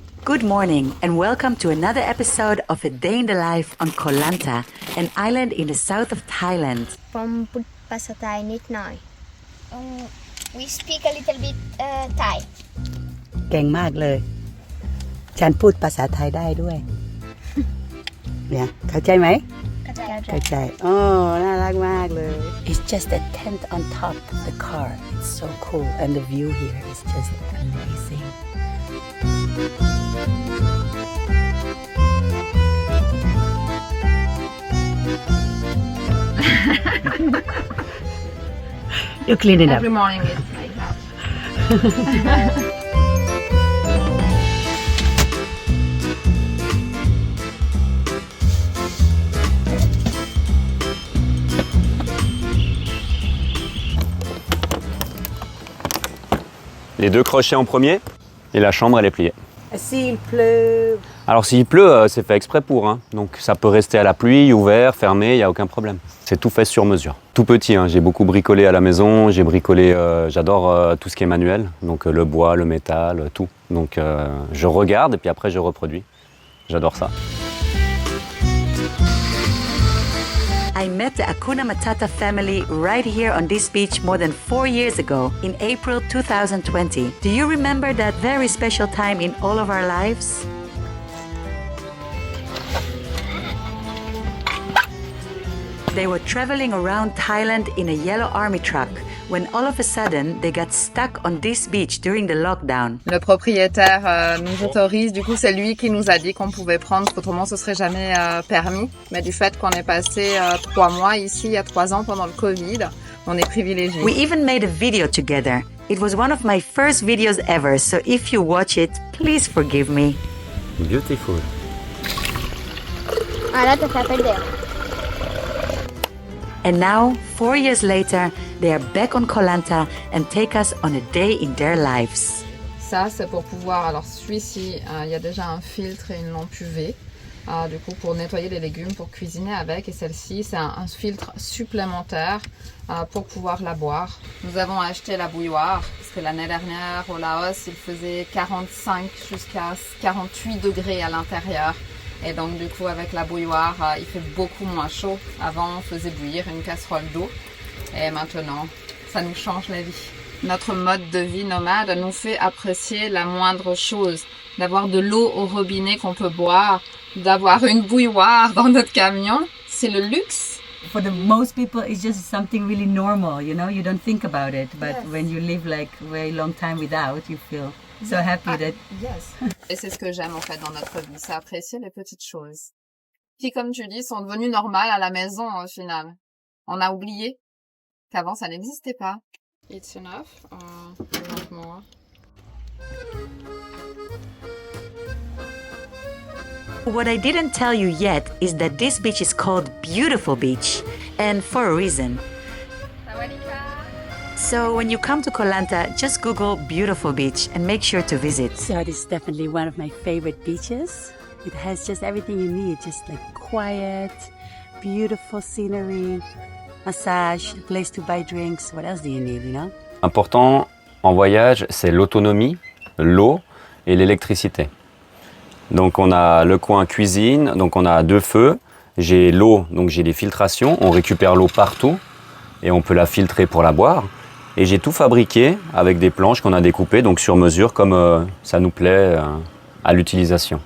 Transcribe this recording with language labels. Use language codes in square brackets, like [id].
[en] Good morning and welcome to another episode of A Day in the Life on Koh Lanta, an island in the south of Thailand. [th] ผมพูดภาษาไทยนิดหน่อย [en] We speak a little bit Thai [th] เก่งมากเลย ฉันพูดภาษาไทยได้ด้วย เนี่ยเข้าใจไหม เข้าใจอ๋อน่ารักมากเลย [en] It's just a tent on top of the car. It's so cool and the view here is just amazing. You clean it up. Every morning it's like that. [fr] Les deux crochets en premier et la chambre elle est pliée. S'il pleut. Alors s'il pleut, c'est fait exprès pour, hein. Donc ça peut rester à la pluie, ouvert, fermé, il n'y a aucun problème. C'est tout fait sur mesure. Tout petit, hein. J'ai beaucoup bricolé à la maison, j'ai bricolé, j'adore tout ce qui est manuel, donc le bois, le métal, tout. Donc je regarde et puis après je reproduis. J'adore ça. [en] I met the Hakuna Matata family right here on this beach more than 4 years ago, in April 2020. Do you remember that very special time in all of our lives? They were traveling around Thailand in a yellow army truck when all of a sudden they got stuck on this beach during the lockdown. [fr] Le propriétaire nous autorise, du coup c'est lui qui nous a dit qu'on pouvait prendre, autrement ce serait jamais permis. Mais du fait qu'on est passé 3 mois ici, il y a 3 ans pendant le Covid, on est privilégiés. [en] We even made a video together. It was one of my first videos ever, so if you watch it, please forgive me. Beautiful. [es] Ahora te está perdiendo. [en] And now, 4 years later, they are back on Koh Lanta and take us on a day in their lives. [fr] Ça c'est pour pouvoir, alors celui-ci, il y a déjà un filtre et une lampe UV. Du coup pour nettoyer les légumes, pour cuisiner avec, et celle-ci c'est un filtre supplémentaire pour pouvoir la boire. Nous avons acheté la bouilloire parce que l'année dernière au Laos il faisait 45 jusqu'à 48 degrés à l'intérieur. Et donc du coup avec la bouilloire il fait beaucoup moins chaud. Avant on faisait bouillir une casserole d'eau et maintenant ça nous change la vie. Notre mode de vie nomade nous fait apprécier la moindre chose, d'avoir de l'eau au robinet qu'on peut boire, d'avoir une bouilloire dans notre camion, c'est le luxe. [en] For the most people, it's just something really normal, you know, you don't think about it. But yes. When you live like a very long time without, you feel so happy that... Yes. [fr] Et c'est ce que j'aime en fait dans notre vie, c'est apprécier les petites choses. Qui, comme tu dis, sont devenues normales à la maison au final. On a oublié qu'avant ça n'existait pas. [en] It's enough. Not more. What I didn't tell you yet is that this beach is called Beautiful Beach, and for a reason. So when you come to Koh Lanta, just Google Beautiful Beach and make sure to visit. So this is definitely one of my favorite beaches. It has just everything you need, just like quiet, beautiful scenery, massage, a place to buy drinks. What else do you need, you know? [fr] Important en voyage, c'est l'autonomie, l'eau et l'électricité. Donc on a le coin cuisine, donc on a 2 feux. J'ai l'eau, donc j'ai des filtrations. On récupère l'eau partout et on peut la filtrer pour la boire. Et j'ai tout fabriqué avec des planches qu'on a découpées, donc sur mesure, comme ça nous plaît à l'utilisation.